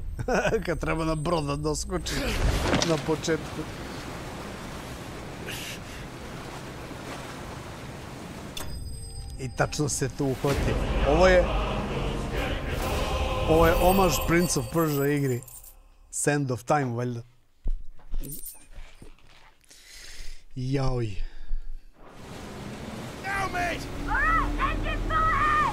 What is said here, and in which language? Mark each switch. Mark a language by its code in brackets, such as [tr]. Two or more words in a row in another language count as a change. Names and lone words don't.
[sr] Kad treba na brod da doskoči na početku. I tačno se tu uhvati. Ovo je omaž Prince of Persia igri. Sand of Time, valjda. Jaoj. [en] Now, mate! Alright, engine full ahead!